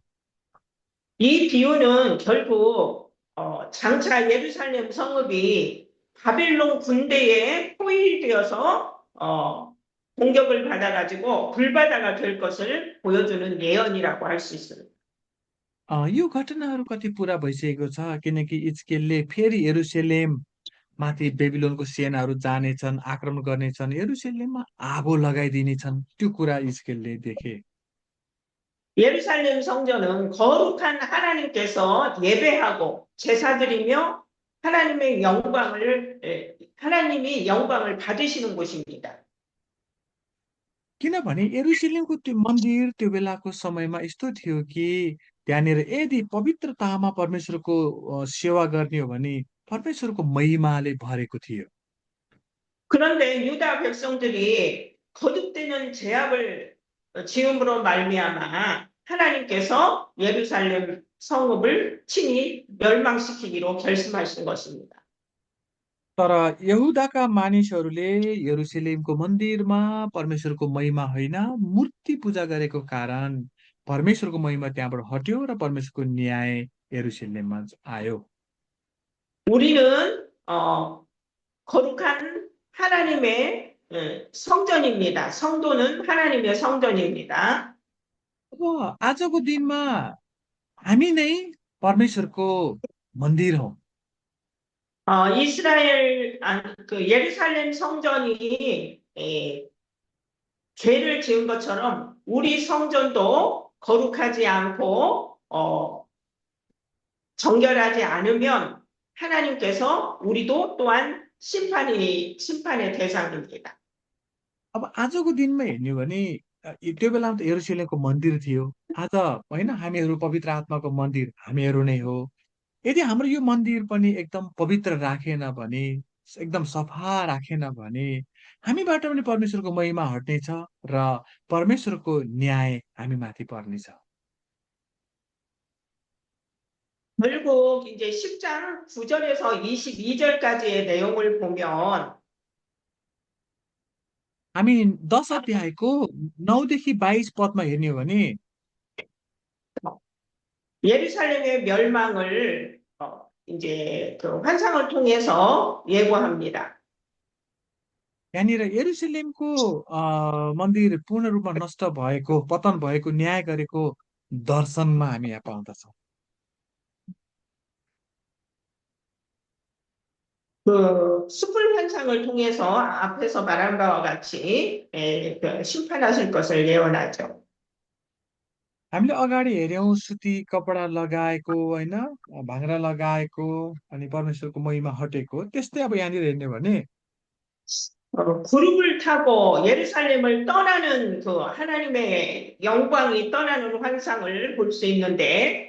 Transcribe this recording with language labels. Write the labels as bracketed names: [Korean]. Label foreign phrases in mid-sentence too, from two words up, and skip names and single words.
[Korean] 이 비유는 결국 장차 예루살렘 성읍이 바빌론 군대에 포위되어서 공격을 받아가지고 불바다가 될 것을 보여주는 예언이라고 할 수 있습니다. [Nepali] यो घटनाहरू कति पुरा भइसकेको छ किनकि हिजकियलले फेरि यरुशलेम माथि बेबिलोनको सेनाहरू जानेछन्, आक्रमण गर्नेछन्, यरुशलेममा आगो लगाइदिनेछन्, त्यो कुरा हिजकियलले देखे। [Korean] 예루살렘 성전은 거룩한 하나님께서 예배하고 제사드리며 하나님이 영광을 받으시는 곳입니다. [Nepali] किनभने यरुशलेमको त्यो मन्दिर त्यो बेलाको समयमा यस्तो थियो कि त्यहाँनिर यदि पवित्रतामा परमेश्वरको सेवा गर्ने हो भने परमेश्वरको महिमाले भरेको थियो। [Korean] 그런데 유다 백성들이 거듭되는 죄악을 지음으로 말미암아 하나님께서 예루살렘 성읍을 친히 멸망시키기로 결심하신 것입니다. [Nepali] तर यहुदाका मानिसहरूले यरुशलेमको मन्दिरमा परमेश्वरको महिमा होइन मूर्ति पूजा गरेको कारण परमेश्वरको महिमा त्यहाँबाट हट्यो र परमेश्वरको न्याय यरुशलेममा आयो। [Korean] 우리는 거룩한 하나님의 성전입니다. 성도는 하나님의 성전입니다. [Nepali] अब आजको दिनमा हामी नै परमेश्वरको मन्दिर हौ। [Korean] 예루살렘 성전이 죄를 지은 것처럼 우리 성전도 거룩하지 않고 정결하지 않으면 하나님께서 우리도 또한 심판의 대상입니다. [Nepali] अब आजको दिनमा हेर्ने हो भने त्यो बेलामा त यरुशलेमको मन्दिर थियो। आज होइन हामीहरू पवित्र आत्माको मन्दिर हामीहरू नै हो। यदि हाम्रो यो मन्दिर पनि एकदम पवित्र राखेन भने, एकदम सफा राखेन भने हामीबाट पनि परमेश्वरको महिमा हट्नेछ र परमेश्वरको न्याय हामीमाथि पर्नेछ। [Korean] 결국 이제 10장 9절에서 22절까지의 내용을 보면 [Nepali] हामी 10 अध्यायको 9देखि 22 पदमा हेर्ने हो भने [Korean] 예루살렘의 멸망을 이제 그 환상을 통해서 예고합니다. [Nepali] यहाँनिर यरुशलेमको मन्दिर पूर्ण रूपमा नष्ट भएको, पतन भएको, न्याय गरेको दर्शनमा हामी यहाँ पाउँदछौँ। [Korean] 그 숯불 환상을 통해서 앞에서 말한 바와 같이 그 심판하실 것을 예언하죠. [Nepali] हामीले अगाडि हेऱ्यौँ सुती कपडा लगाएको होइन, भाङ्रा लगाएको अनि परमेश्वरको महिमा हटेको। त्यस्तै अब यहाँनिर हेर्ने हो भने [Korean] 구름을 타고 예루살렘을 떠나는 그 하나님의 영광이 떠나는 환상을 볼 수 있는데